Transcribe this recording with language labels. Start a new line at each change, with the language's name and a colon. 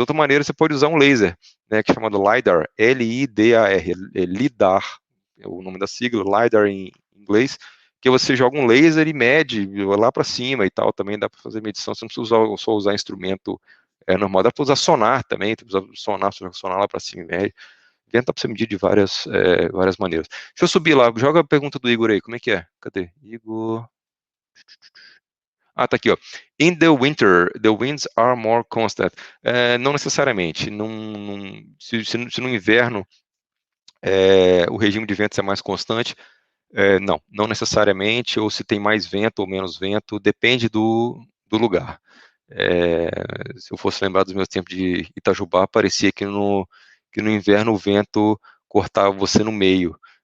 Portuguese: Outra maneira, você pode usar um laser, né, que é chamado LiDAR, L-I-D-A-R, LIDAR, é o nome da sigla, LiDAR em inglês, que você joga um laser e mede lá para cima e tal, também dá para fazer medição, você não precisa só usar instrumento normal, dá para usar sonar também, usar sonar lá para cima e médio. Dá para você medir de várias maneiras. Deixa eu subir lá, joga a pergunta do Igor aí, como é que é? Cadê? Igor... Ah, tá aqui, ó.
English: In the winter, the winds are more constant.
Portuguese: Não necessariamente. Se no inverno o regime de ventos é mais constante, não necessariamente, ou se tem mais vento ou menos vento, depende do lugar. Se eu fosse lembrar dos meus tempos de Itajubá, parecia que no inverno o vento cortava você no meio.